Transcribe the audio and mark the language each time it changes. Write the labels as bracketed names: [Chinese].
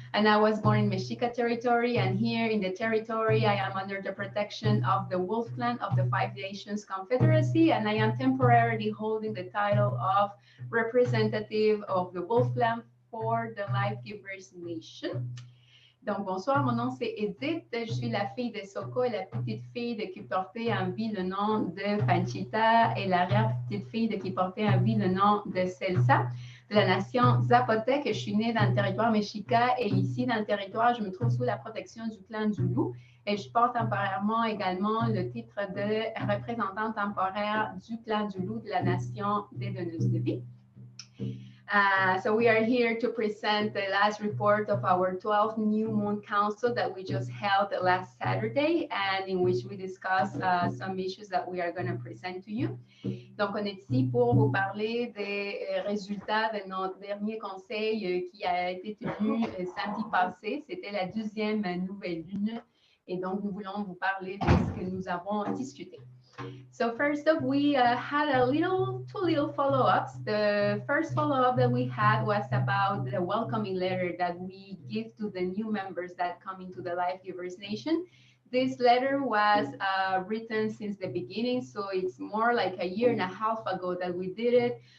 [English] And I was born in Mexica territory, and here in the territory, I am under the protection of the Wolf Clan of the Five Nations Confederacy, and I am temporarily holding the title of representative of the Wolf Clan for the Life Givers Nation. [French] Donc, bonsoir, mon nom c'est Edith. Je suis la fille de Soko et la petite fille qui portait en vie le nom de Panchita et l'arrière-petite fille qui portait en vie le nom de Celsa, de la nation Zapotèque. Je suis née dans le territoire Mexica et ici, dans le territoire, je me trouve sous la protection du clan du Loup. Et je porte temporairement également le titre de représentante temporaire du clan du Loup de la nation des Donneuses de vie. [English] So we are here to present the last report of our 12th New Moon Council that we just held last Saturday and in which we discussed some issues that we are going to present to you. [French] Donc, on est ici pour vous parler des résultats de notre dernier conseil qui a été tenu samedi passé. C'était la 12e nouvelle lune. Et donc, nous voulons vous parler de ce que nous avons discuté. [English] So first up, we had two little follow-ups. The first follow-up that we had was about the welcoming letter that we give to the new members that come into the Life Givers Nation. This letter was written since the beginning, so it's more like a year and a half ago that we did it.